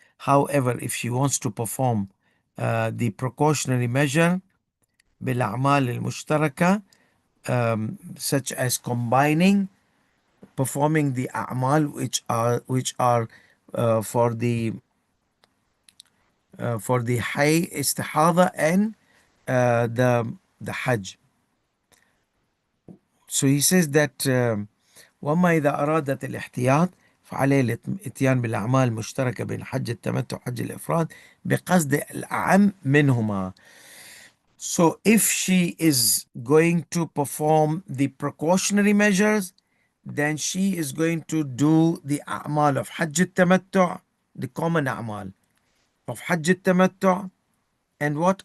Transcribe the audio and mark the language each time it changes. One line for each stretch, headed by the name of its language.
English: However, if she wants to perform the precautionary measure
Arabic: بالأعمال المشتركة,
English: such as performing the a'mal which are for the high istihada and the Hajj. So he says that
Arabic: وما إذا أرادت الاحتياط فعليه الاتيان بالأعمال المشتركة بين حج التمتع وحج الإفراد بقصد الأعم منهما.
English: So if she is going to perform the precautionary measures, then she is going to do the أعمال of حج التمتع, the common أعمال of حج التمتع, and what?